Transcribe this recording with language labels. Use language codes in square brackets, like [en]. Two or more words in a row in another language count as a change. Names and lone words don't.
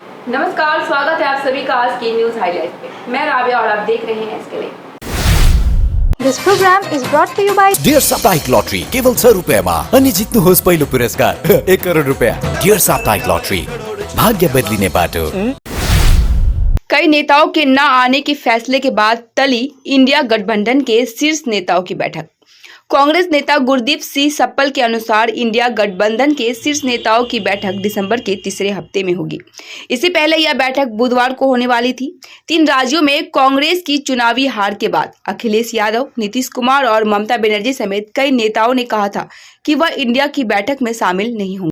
[hi] नमस्कार, स्वागत है आप सभी का आज की [en] news highlight [hi] पे। मैं राबिया और आप देख रहे हैं इसके लिए। [en] This program is brought to you by [ne] डियर साप्ताहिक लॉटरी केवल 100 रुपयामा अनि जित्नुहोस् पहिलो पुरस्कार 1 करोड रुपया। डियर साप्ताहिक लॉटरी, भाग्य बदलिने बाटो। [hi] कई नेताओं के न आने के फैसले के बाद टली इंडिया गठबंधन के शीर्ष नेताओं की बैठक। कांग्रेस नेता गुरदीप सिंह सप्पल के अनुसार इंडिया गठबंधन के शीर्ष नेताओं की बैठक दिसंबर के तीसरे हफ्ते में होगी। इससे पहले यह बैठक बुधवार को होने वाली थी। 3 राज्यों में कांग्रेस की चुनावी हार के बाद अखिलेश यादव, नीतीश कुमार और ममता बनर्जी समेत कई नेताओं ने कहा था कि वह इंडिया की बैठक में शामिल नहीं होंगे।